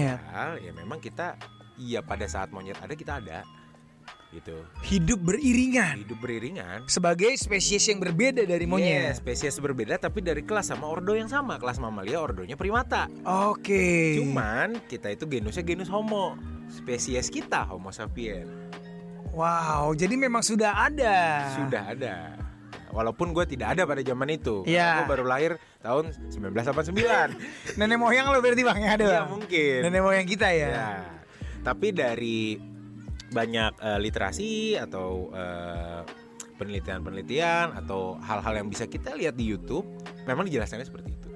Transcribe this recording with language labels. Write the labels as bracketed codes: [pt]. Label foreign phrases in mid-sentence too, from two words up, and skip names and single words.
[id] Padahal ya memang kita pada saat monyet ada kita ada. gitu. Hidup beriringan. Sebagai spesies yang berbeda dari monyet. Spesies berbeda tapi dari kelas sama ordo yang sama. Kelas mamalia, ordonya primata. Oke. Cuman kita itu genusnya genus Homo. Spesies kita Homo sapiens. Wow, jadi memang sudah ada. Walaupun gue tidak ada pada zaman itu. Gue baru lahir tahun 1989. Nenek moyang lo berarti Bang ya ada? Iya mungkin. Nenek moyang kita ya. Tapi dari banyak literasi atau penelitian atau hal-hal yang bisa kita lihat di YouTube, memang dijelaskannya seperti itu.